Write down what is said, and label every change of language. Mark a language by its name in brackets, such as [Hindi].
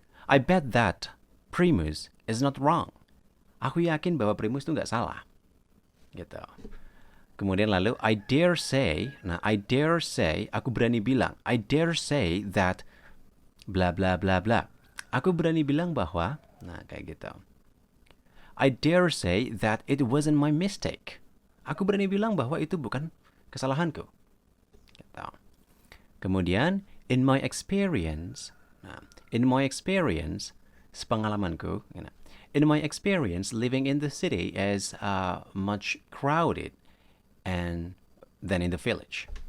[English] I bet that Primus is not wrong. [Indonesian] Aku yakin bahwa Primus itu nggak salah. Gitu. Kemudian lalu [English] I dare say. Nah, I dare say, [Indonesian] aku berani bilang. [English] I dare say that bla bla bla bla. [Indonesian] Aku berani bilang bahwa. Nah, kayak gitu. [English] I dare say that it wasn't my mistake. [Indonesian] Aku berani bilang bahwa itu bukan kesalahanku. Gitu. [English] Kemudian, in my experience. Nah, in my experience, sepengalamanku. In my experience, living in the city is much crowded than in the village.